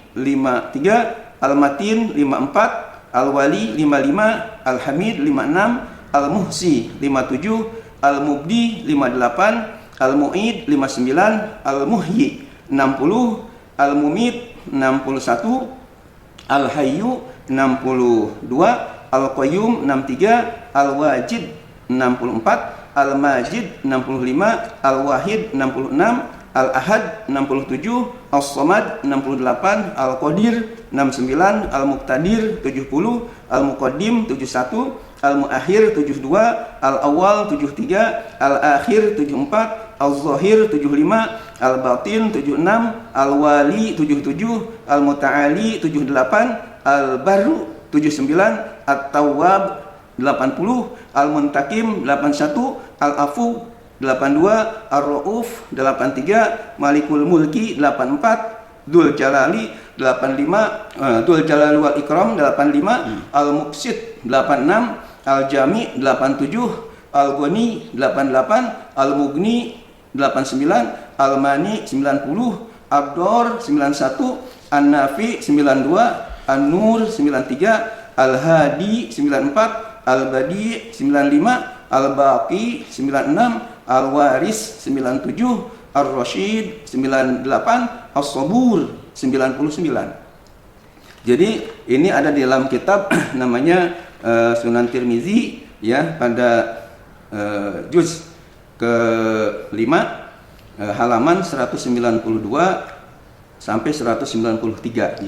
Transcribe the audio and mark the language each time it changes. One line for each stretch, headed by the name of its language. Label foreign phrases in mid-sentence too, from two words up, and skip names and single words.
Indonesian: 53 Al-Matin, 54 Al-Wali, 55 Al-Hamid, 56 Al-Muhsi, 57 Al-Mubdi, 58 Al-Mu'id 59, Al-Muhyi 60, Al-Mumit 61, Al-Hayyu 62, Al-Qayyum 63, Al-Wajid 64, Al-Majid 65, Al-Wahid 66, Al-Ahad 67, As-Samad 68, Al-Qadir 69, Al-Muqtadir 70, Al-Muqaddim 71, Al-Muakhir 72, Al-Awwal 73, Al-Akhir 74, Al-Zahir 75, Al-Batin 76, Al-Wali 77, Al-Muta'ali 78, Al-Barru 79, At-Tawwab 80, Al-Muntakim 81, Al-Afu 82, Ar-Rauf 83, Malikul Mulki 84, Dzul Jalali 85, Dzul Jalali wal Ikram 85, Al-Muqsit 86, Al-Jami 87, Al-Ghani 88, Al-Mughni 89, Al-Mani 90, Ad-Dar 91, An-Nafi 92, An-Nur 93, Al-Hadi 94, Al-Badi 95, Al-Baqi 96, Al-Waris 97, Ar-Rasyid 98, As-Sabur 99. Jadi ini ada di dalam kitab namanya Sunan Tirmizi ya, pada juz ke-5 halaman 192 sampai 193.